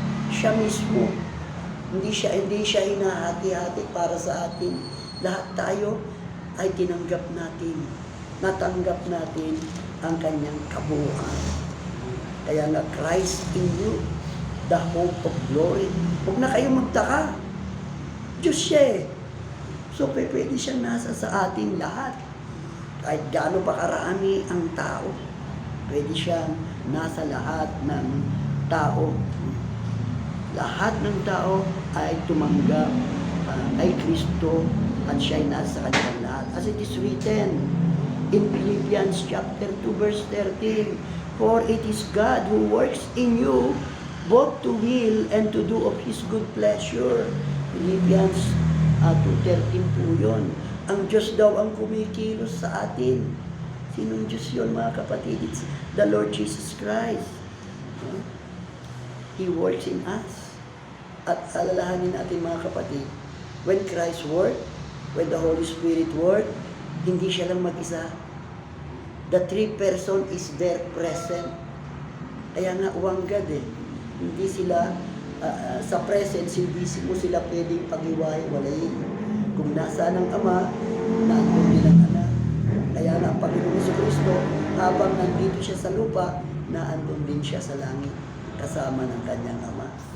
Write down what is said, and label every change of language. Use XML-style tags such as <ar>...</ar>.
<tl>Siya mismo, hindi siya hinahati-hati para sa atin. Lahat tayo ay tinanggap natin. Natanggap natin ang kanyang kabuuan. Kaya nga,</tl> <en>Christ in you, the hope of glory.</en> <tl>Huwag na kayong magtaka. Diyos siya So, pwede siyang nasa sa ating lahat. Kahit gaano pa karami ang tao, pwede siyang nasa lahat ng tao. Lahat ng tao ay tumanggap kay Kristo at siya ay nasa kanilang lahat.</tl> <en>As it is written in Philippians chapter 2 verse 13, For it is God who works in you both to will and to do of His good pleasure.</en> <tl>Philippians 2:13 po yun. Ang Diyos daw ang kumikilos sa atin. Sinong Diyos yun, mga kapatid?</tl> <en>It's the Lord Jesus Christ. He works in us.</en> <tl>At alalahanin natin, mga kapatid,</tl> <en>when Christ worked, when the Holy Spirit worked,</en> <tl>hindi siya lang mag-isa.</tl> <en>The three person is there present.</en> <tl>Kaya nga, wanggad Hindi sila sa presence, hindi mo sila pwedeng pag-iwalay. Kung nasaan ang Ama, naandun din ang Anak. Kaya nga ang Panginoong Jesucristo, habang nandito siya sa lupa, naandun din siya sa langit, kasama ng kanyang Ama.</tl>